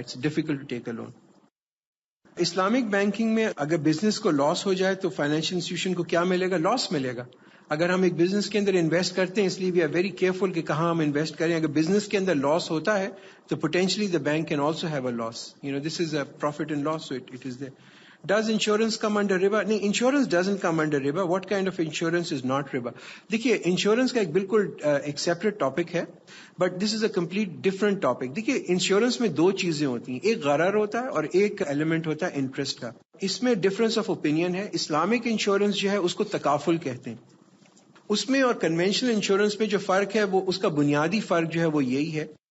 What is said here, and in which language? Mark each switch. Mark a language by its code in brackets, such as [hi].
[en] It's difficult to take a loan. [ur] Islamic banking میں اگر business کو لاس ہو جائے تو فائنینشیل انسٹیٹیوشن کو کیا ملے گا؟ لاس ملے گا. اگر ہم ایک بزنس کے اندر انویسٹ کرتے ہیں، اس لیے [en] we are very careful [ur] کہ کہاں ہم انویسٹ کریں. اگر بزنس کے اندر لاس ہوتا ہے تو [en] Potentially the bank can also have a loss. This is a profit and loss, so it is there. Does insurance come under riba? نہیں, insurance doesn't come under riba. What kind of insurance is not riba? [ur] دیکھیے, insurance کا ایک بالکل ایک separate topic ہے, [en] But this is a complete different topic. [ur] دیکھیے, insurance میں دو چیزیں ہوتی ہیں, ایک غرر ہوتا ہے اور ایک ایلیمنٹ ہوتا ہے انٹرسٹ کا. اس میں ڈفرنس آف اوپینین ہے. اسلامک انشورنس جو ہے اس کو تکافل کہتے ہیں. اس میں اور کنونشنل انشورنس میں جو فرق ہے, وہ اس کا بنیادی فرق جو ہے وہ یہی ہے.